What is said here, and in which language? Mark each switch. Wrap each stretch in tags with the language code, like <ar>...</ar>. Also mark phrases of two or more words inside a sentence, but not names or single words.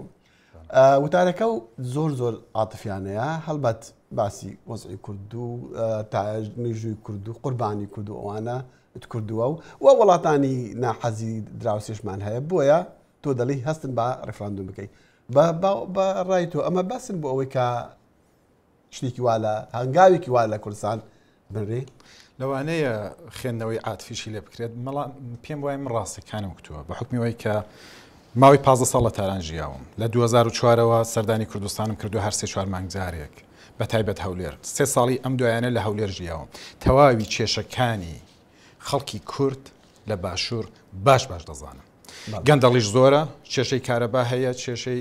<ckb>Wtareke zor zor atifiyane ye helbet basî wezî Kurd û mêjûyî Kurd û qurbanî Kurd û wane Kurduwe we welatanî nehezî dirawsêşman heye boye tu delî hestin ba referandum bikey. Ba rayî to em besin bû ew ka شتێکی وا لە هەنگاوێکی وا لە کوردستان بنرێ لەوانەیە خوێندنەوەی عاتفیشی لێ بکرێت پێم وایە من ڕاستیەکانم کتووە بە حکمیەوەی کە ماوەی 15 ساڵ لە تاران ژیاوم لە 2004ەوە سەردانی کوردستانم کردو هەر 3-4 مانگ جارێک بە تایبەت هەولێر 3 ساڵی ئەم دوایانە لە هەولێر ژیاوم تەواوی کێشەکانی خەڵکی کورد لە باشوور باش دەزانم گەندەڵیش زۆرە کێشەی کارەبا هەیە کێشەی</ckb>